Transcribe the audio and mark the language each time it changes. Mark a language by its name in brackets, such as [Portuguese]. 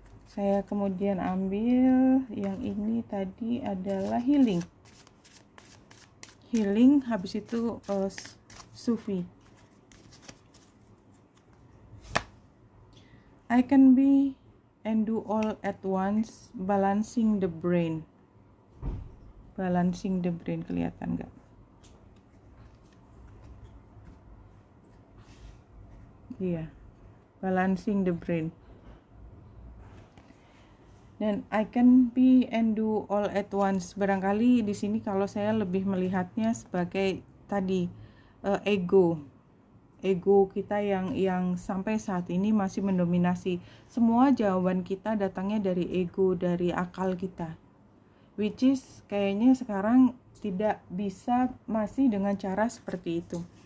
[Indonesian] Saya kemudian ambil yang ini tadi adalah healing, habis itu Sufi. [English] I can be and do all at once, balancing the brain. [Indonesian] Kelihatan nggak? [English] Iya, balancing the brain. Dan I can be and do all at once. [Indonesian] Barangkali di sini kalau saya lebih melihatnya sebagai tadi ego. ego kita yang sampai saat ini masih mendominasi. Semua jawaban kita datangnya dari ego, dari akal kita, [English] which is [Indonesian] kayaknya sekarang tidak bisa masih dengan cara seperti itu.